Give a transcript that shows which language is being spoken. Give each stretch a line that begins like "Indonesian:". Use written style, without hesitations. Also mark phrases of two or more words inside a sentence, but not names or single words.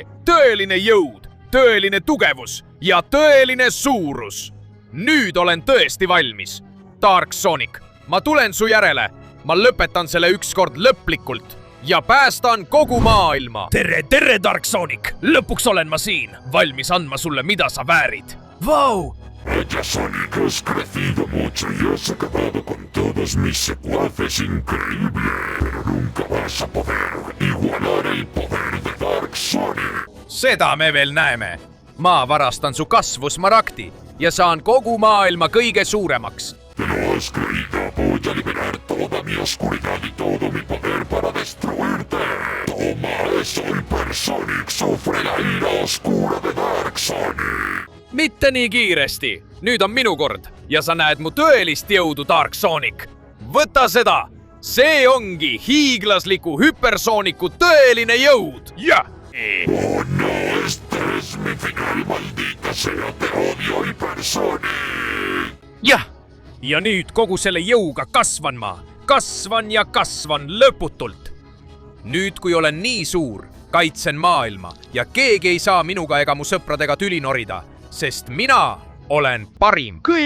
Estonian: Tõeline jõud, tõeline tugevus ja tõeline suurus. Nüüd olen tõesti valmis. Dark Sonic, ma tulen su järele. Ma lõpetan selle ükskord lõplikult. Ja päästan kogu maailma. Tere, Dark Sonic! Lõpuks olen ma siin, valmis andma sulle, mida sa väärid. Vau!
Spanish: Vaya Sonic, has crecido mucho y has acabado con todos mis secuaces increíble. Pero nunca vas a poder igualar el poder de Dark Sonic.
Estonian: Seda me veel näeme. Ma varastan su kasvu smaragdi ja saan kogu maailma kõige suuremaks.
Spanish: Te lo has creído, voy a liberar toda mi oscuridad y todo mi poder para destruirte. Toma eso, Hypersonic, sufre la ira oscura de Dark Sonic.
Estonian: Mitte nii kiiresti. Nüüd on minu kord ja sa näed mu tõelist jõudu, Dark Sonic. Võta seda. See ongi hiiglasliku Hypersonicu tõeline jõud. Jah!
Spanish: Oh no, este es mi final, maldita sea, te odio, Hypersonic.
Estonian: Jah! Ja nüüd kogu selle jõuga kasvan ma. Kasvan ja kasvan lõputult. Nüüd, kui olen nii suur, kaitsen maailma ja keegi ei saa minuga ega mu sõpradega tüli norida, sest mina olen parim.